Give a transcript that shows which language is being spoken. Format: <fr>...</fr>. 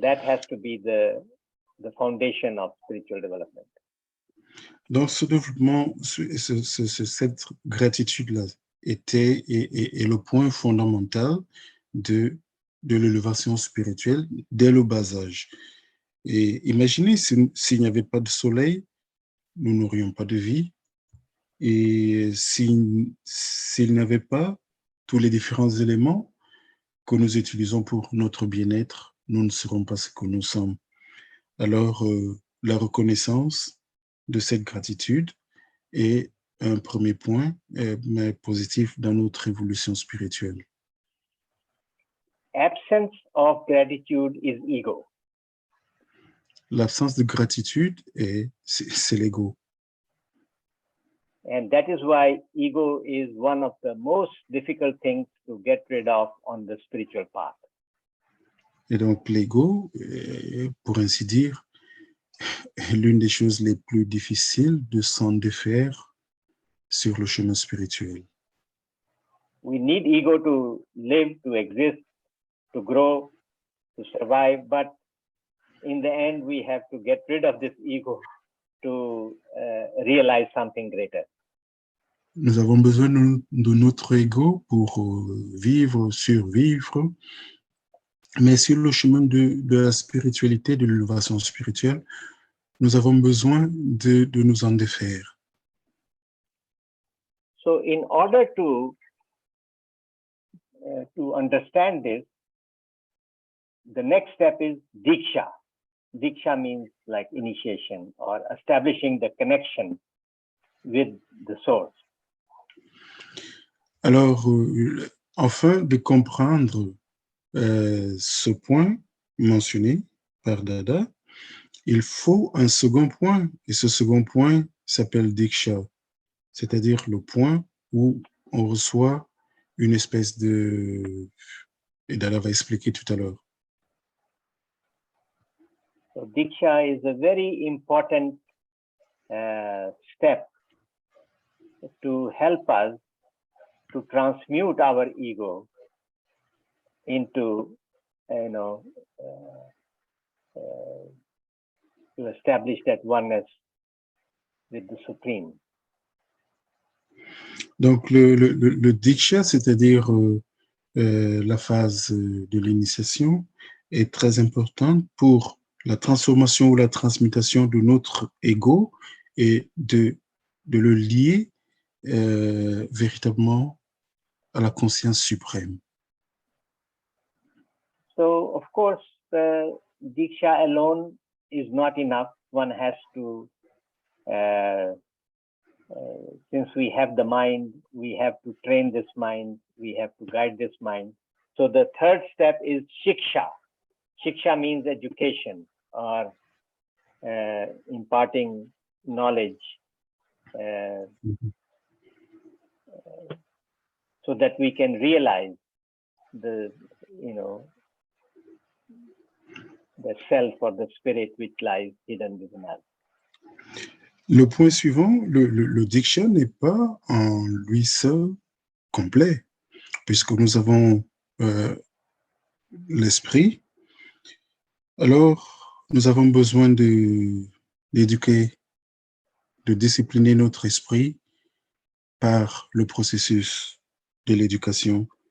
<en>That has to be the foundation of spiritual development.</en> <fr>Donc, ce développement, cette gratitude-là est le point fondamental de l'élévation spirituelle dès le bas âge. Et imaginez s'il n'y avait pas de soleil, nous n'aurions pas de vie. Et s'il n'y avait pas tous les différents éléments que nous utilisons pour notre bien-être, nous ne serons pas ce que nous sommes. Alors, la reconnaissance de cette gratitude est un premier point mais positif dans notre évolution spirituelle.</fr> <en>Absence of gratitude is ego.</en> <fr>L'absence de gratitude, c'est l'ego.</fr> <en>And that is why ego is one of the most difficult things to get rid of on the spiritual path.</en> <fr>Et donc, l'ego, pour ainsi dire, est l'une des choses les plus difficiles de s'en défaire sur le chemin spirituel.</fr> <en>We need ego to live, to exist, to grow, to survive, but in the end, we have to get rid of this ego to realize something greater.</en> <fr>Nous avons besoin de notre ego pour vivre, survivre, mais sur le chemin de la spiritualité, de l'élévation spirituelle, nous avons besoin de nous en défaire.</fr> <en>So in order to understand this, the next step is Diksha. Diksha means like initiation or establishing the connection with the source.</en> <fr>Alors, afin de comprendre ce point mentionné par Dada, il faut un second point, et ce second point s'appelle Diksha, c'est-à-dire le point où on reçoit une espèce de... Et Dada va expliquer tout à l'heure.</fr> <en>So Diksha is a very important step to help us to transmute our ego into, to establish that oneness with the Supreme.</en> <fr>Donc le Diksha, c'est-à-dire la phase de l'initiation, est très importante pour la transformation ou la transmutation de notre ego et de le lier véritablement à la conscience suprême.</fr> <en>So, of course, Diksha alone is not enough. One has to, since we have the mind, we have to train this mind, we have to guide this mind. So the third step is Shiksha. Shiksha means education or imparting knowledge so that we can realize the, the self or the spirit which lies hidden within us.</en> <fr>Le point suivant, le Diksha n'est pas en lui seul complet, puisque nous avons l'esprit. Alors, nous avons besoin d'éduquer, de discipliner notre esprit par le processus de l'éducation.</fr>